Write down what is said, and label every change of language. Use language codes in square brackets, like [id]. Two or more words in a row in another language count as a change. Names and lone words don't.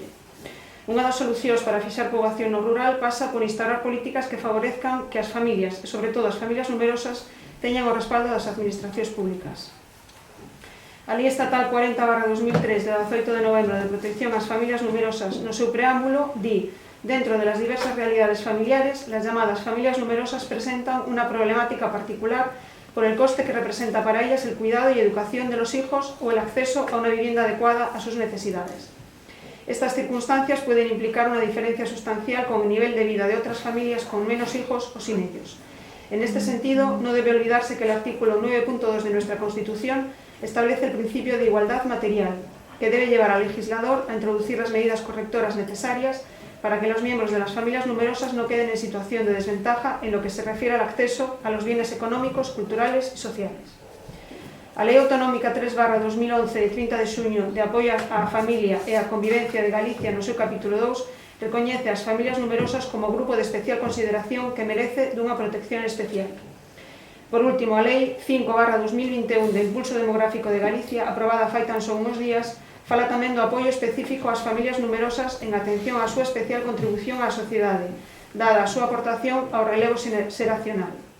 [gl] Unha das solucións para fixar poboación no rural pasa por instaurar políticas que favorezcan que as familias, e sobre todo as familias numerosas, teñan o respaldo das administracións públicas. A Lei Estatal 40/2003 de 18 de novembro de protección ás familias numerosas, no seu preámbulo, di: [es] dentro de las diversas realidades familiares, las llamadas familias numerosas presentan una problemática particular por el coste que representa para ellas el cuidado y educación de los hijos o el acceso a una vivienda adecuada a sus necesidades. Estas circunstancias pueden implicar una diferencia sustancial con el nivel de vida de otras familias con menos hijos o sin ellos. En este sentido, no debe olvidarse que el artículo 9.2 de nuestra Constitución establece el principio de igualdad material, que debe llevar al legislador a introducir las medidas correctoras necesarias para que los miembros de las familias numerosas no queden en situación de desventaja en lo que se refiere al acceso a los bienes económicos, culturales y sociales. [gl] A Lei Autonómica 3/2011 de 30 de xuño de apoio á familia e á convivencia de Galicia no seu capítulo 2 recoñece as familias numerosas como grupo de especial consideración que merece dunha protección especial. Por último, a Lei 5/2021 de Impulso Demográfico de Galicia, aprobada fai tan só uns días, fala tamén do apoio específico ás familias numerosas en atención á súa especial contribución á sociedade, dada a súa aportación ao relevo xeracional,